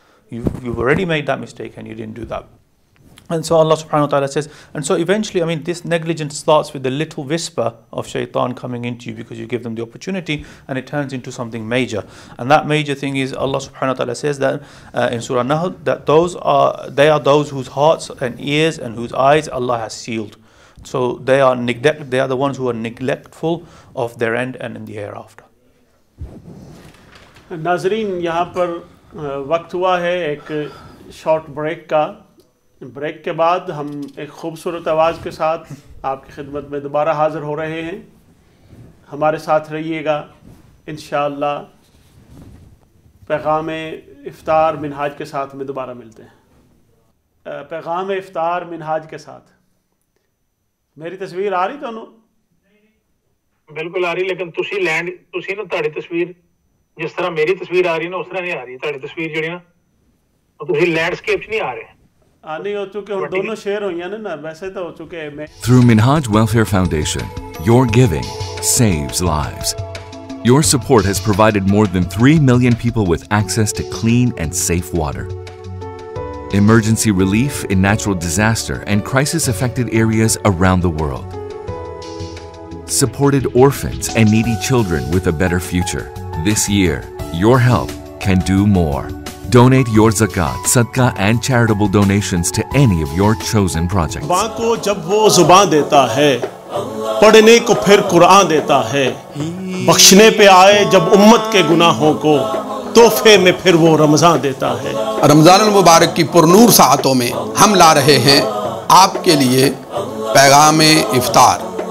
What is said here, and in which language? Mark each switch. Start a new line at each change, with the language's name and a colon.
English: You've already made that mistake and you didn't do that. And so Allah subhanahu wa ta'ala says, and so eventually, I mean, this negligence starts with the little whisper of shaitan coming into you because you give them the opportunity, and it turns into something major. And that major thing is, Allah subhanahu wa ta'ala says that in Surah Nahl, that they are those whose hearts and ears and whose eyes Allah has sealed. So they are the ones who are neglectful of their end and in the hereafter.
Urdu: ناظرین یہاں پر وقت ہوا ہے ایک short break کا. Break کے بعد ہم ایک خوبصورت آواز کے ساتھ آپ کی خدمت میں دوبارہ حاضر ہو رہے ہیں. ہمارے ساتھ رہیے گا انشاءاللہ. پیغام افطار منہاج کے ساتھ میں دوبارہ ملتے ہیں. پیغام افطار منہاج کے ساتھ.
Punjabi: میری تصویر آ رہی تانوں؟ بالکل آ رہی, لیکن تسی نا تہاڈی تصویر جس طرح میری تصویر آ رہی نا اس طرح نہیں آ رہی. تہاڈی تصویر جڑی نا تسی لینڈسکیپ نہیں آ رہے.
Urdu: نہیں ہو چکے ہوں دونوں شیئر ہوئی ہیں نا, ویسے تو ہو چکے ہیں.
English: Through Minhaj Welfare Foundation, your giving saves lives. Your support has provided more than 3 million people with access to clean and safe water, emergency relief in natural disaster and crisis-affected areas around the world, supported orphans and needy children with a better future. This year, your help can do more. Donate your zakat, sadaqah and charitable donations to any of your chosen projects.
Urdu: زبان کو جب وہ زبان دیتا ہے, پڑھنے کو پھر قرآن دیتا ہے, بخشنے پہ آئے جب امت کے گناہوں کو, تحفے میں پھر وہ رمضان دیتا ہے. رمضان المبارک کی پرنور ساعتوں میں ہم لا رہے ہیں آپ کے لیے پیغام افطار.